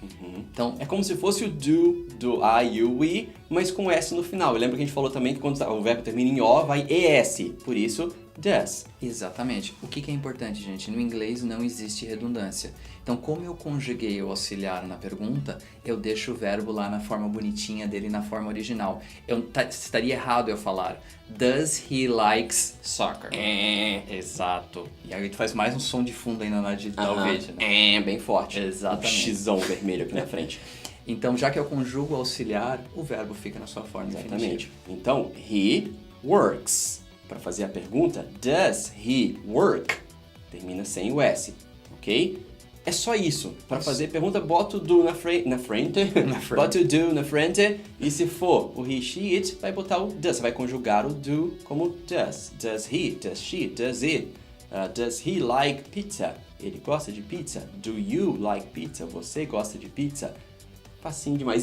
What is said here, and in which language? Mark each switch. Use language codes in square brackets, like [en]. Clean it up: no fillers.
[pt] Então, é como se fosse o do I, you, we, mas com S no final. E lembra que a gente falou também que quando o verbo termina em O, vai ES. Por isso, does. Exatamente. O que é importante, gente? No inglês não existe redundância. Então, como eu conjuguei o auxiliar na pergunta, eu deixo o verbo lá na forma bonitinha dele, na forma original. Estaria errado eu falar, [en] does he likes soccer? [pt] Exato. E aí tu faz mais um som de fundo ainda na hora de editar o vídeo, né? Bem forte. Exatamente. Um xizão vermelho aqui na frente. Então, já que eu conjugo auxiliar, o verbo fica na sua forma Exatamente. definitiva. [en] Então, he works. [pt] Para fazer a pergunta, [en] does he work? [pt] Termina sem o S, ok? É só isso. Para fazer a pergunta, bota o do na frente. Bota o do na frente. E se for o he, she, it, vai botar o does. Você vai conjugar o do como does. [en] Does he, does she, does it. Does he like pizza? [pt] Ele gosta de pizza. [en] Do you like pizza? [pt] Você gosta de pizza? Facinho demais.